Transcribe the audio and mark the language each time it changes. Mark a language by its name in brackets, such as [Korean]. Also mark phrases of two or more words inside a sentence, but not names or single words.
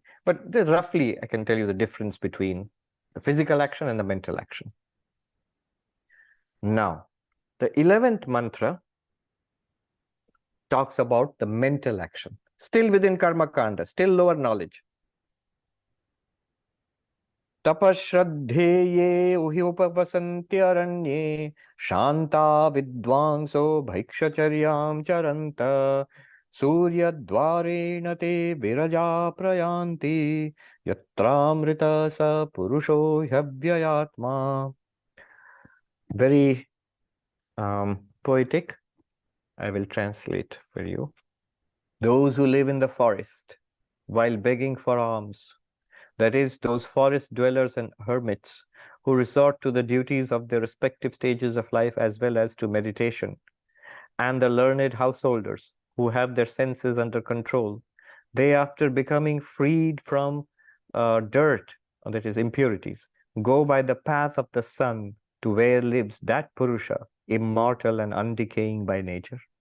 [English] But roughly, I can tell you the difference between the physical action and the mental action. Now, the 11th mantra talks about the mental action, still within Karma Kanda, still lower knowledge. [Sanskrit] Tapashraddheye uhi upavasantyaranye shanta vidvangso bhaikshcharyam charanta surya dvarena te viraja prayanti yatramrita sa purusho hyavyayatma. [English] Very poetic. I will translate for you. Those who live in the forest while begging for alms, that is, those forest dwellers and hermits who resort to the duties of their respective stages of life as well as to meditation, and the learned householders who have their senses under control, they, after becoming freed from dirt, that is, impurities, go by the path of the sun to where lives that Purusha, immortal and undecaying by nature.